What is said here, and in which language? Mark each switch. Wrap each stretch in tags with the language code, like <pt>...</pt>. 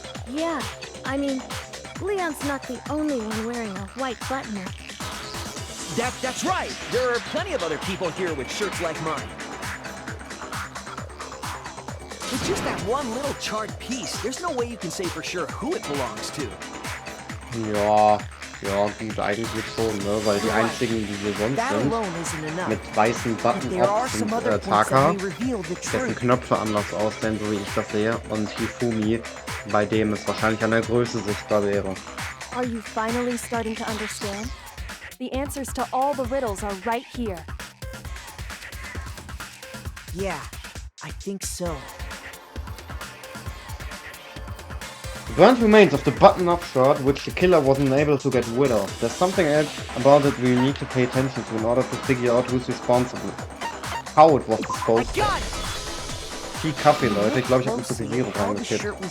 <en>Yeah, I mean, Leon's not the only one wearing a white button-up. That's right! There are plenty of other people here with shirts like mine. With just that one little charred piece, there's no way you can say for sure who it belongs to.</en> <de>Ja, gut, eigentlich schon, ne? Weil die einzigen, die wir sonst sind, mit weißen Button-Ups sind Taka, dessen Knöpfe anders aussehen, so wie ich das sehe, und Hifumi, bei dem es wahrscheinlich an der Größe sichtbar wäre.</de> <en>Are you finally starting to understand? The answers to all the riddles are right here. Yeah, I think so. The burnt remains of the button-up shirt, which the killer wasn't able to get rid of. There's something else about it we need to pay attention to in order to figure out who's responsible. How it was disposed of.</en> <de>Viel Kaffee, Leute. Ich glaube, ich habe ein bisschen Sirup reingekippt.</de>